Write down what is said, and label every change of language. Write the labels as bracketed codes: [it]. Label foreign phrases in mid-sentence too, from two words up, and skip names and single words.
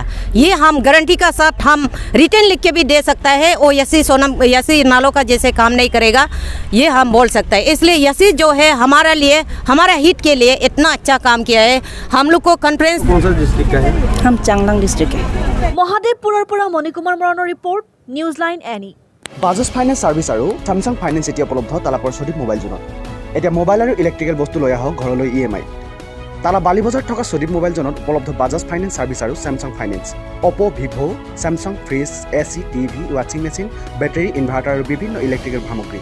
[hi] ये हम गारंटी का साथ हम रिटर्न लिख के भी दे सकता है। वो यसी नालों का जैसे काम नहीं करेगा, ये हम बोल सकते हैं। इसलिए यसी जो है हमारा लिए, हमारा हित के लिए इतना अच्छा काम किया है। हम लोग को कॉन्फ्रेंस कौन सा डिस्ट्रिक्ट का है? हम चांगलांग डिस्ट्रिक्ट है। [as] মহাদেৱপুৰৰ পৰা মণিকুমাৰ মৰাণৰ ৰিপৰ্ট, নিউজ লাইন এনি। বাজাজ ফাইনেন্স ছাৰ্ভিচ আৰু স্যামছাং ফাইনেন্স এতিয়া উপলব্ধ তালাপৰ সঠিক মোবাইল জোনত। এতিয়া মোবাইল আৰু ইলেক্ট্ৰিকেল বস্তু লৈ আহক ঘৰলৈ EMI। তালা বালি বজাৰত থকা সদীপ মোবাইল জোনত উপলব্ধ বাজাজ ফাইনেন্স ছাৰ্ভিচ আৰু স্যামছাং ফাইনেন্স। অপো, ভিভো, স্যামছাং ফ্ৰিজ, AC, টিভি, [en] washing machine, [as] বেটাৰী, ইনভাৰ্টাৰ আৰু বিভিন্ন ইলেক্ট্ৰিকেল সামগ্ৰী।